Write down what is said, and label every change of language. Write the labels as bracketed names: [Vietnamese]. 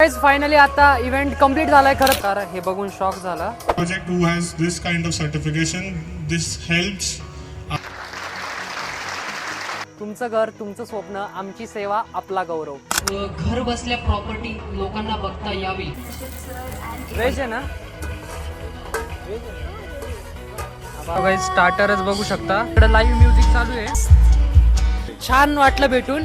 [Marathi] Guys finally आता event complete झालाय खरं तर हे बघून शॉक झाला. [English] Project who has this kind of certification, this helps. [Marathi] तुमचं घर तुमचं स्वप्न आमची सेवा आपला गौरव. घर बसल्या प्रॉपर्टी लोकांना बघता यावी. व्हेज आहे ना गाइस स्टार्टरच बघू शकता. इकडे लाईव्ह म्युझिक चालू आहे. छान वाटलं भेटून.